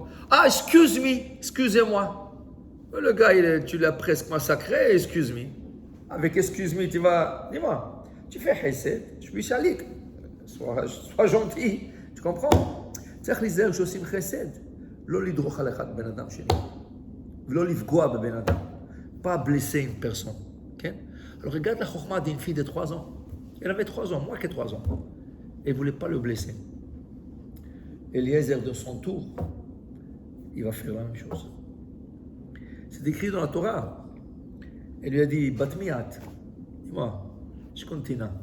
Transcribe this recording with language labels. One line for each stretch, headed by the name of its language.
French: Ah, excusez-moi. Le gars, tu l'as presque massacré,
English: excuse me.
French: Avec
English: excuse me,
French: tu vas, dis-moi, tu fais hesed, je suis chalik. Sois gentil, tu comprends?
Hebrew: צריך להיזהר שעושים חסד, לא לדרוך על אחד בן אדם שני, ולא לפגוע בבן אדם,
French: pas blesser une personne.
English: Okay?
French: Alors regarde la chokma d'une fille de 3 ans. Elle avait 3 ans, moins que 3 ans. Elle ne voulait pas le blesser. Eliezer, de son tour, il va faire la même chose. C'est écrit dans la Torah. Elle lui a dit, Batmiat, dis-moi, je continue.